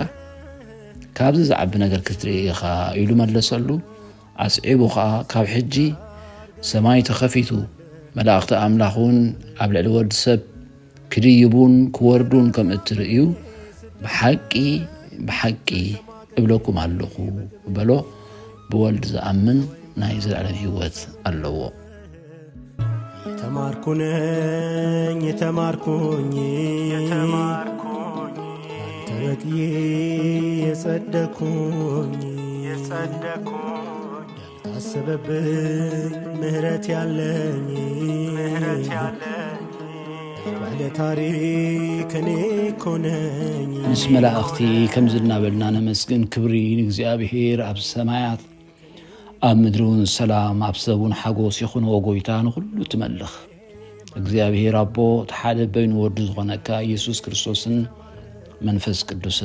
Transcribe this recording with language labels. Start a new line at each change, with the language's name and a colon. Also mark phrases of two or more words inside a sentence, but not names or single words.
Tigrinya: ካብዚ ዝዓቢ ነገር ክትርኢ ኢኻ ኢሉ መለሰሉ። ኣስዒቡ ከዓ ካብ ሕጂ ሰማይ ተኸፊቱ መላእኽቲ ኣምላኽ እውን ኣብ ልዕሊ ወዲ ሰብ ክድይቡን ክወርዱን ከም እትርእዩ ብሓቂ ብሓቂ እብለኩም ኣለኹ በሎ። ብወልዲ ዝኣምን ናይ ዘላለም ህይወት ኣለዎ።
Amharic: የተማርኩነኝ የተማርኩኝ አንተ በቅዬ የጸደኩኝ ያልታሰበብኝ ምህረት ያለኝ ባለ ታሪክ እኔ እኮ ነኝ።
Tigrinya: ምስ መላእኽቲ ከም ዝናበልና ነመስግን ክብሪ ንእግዚአብሔር ኣብ ሰማያት ኣብ ምድሪ እውን ሰላም ኣብ ሰብ እውን ሓጎስ ይኹን ወጎይታ ንኹሉ ትመልኽ እግዚአብሔር ኣቦ ተሓደ በይኑ ወዱ ዝኾነካ ኢየሱስ ክርስቶስን መንፈስ ቅዱስን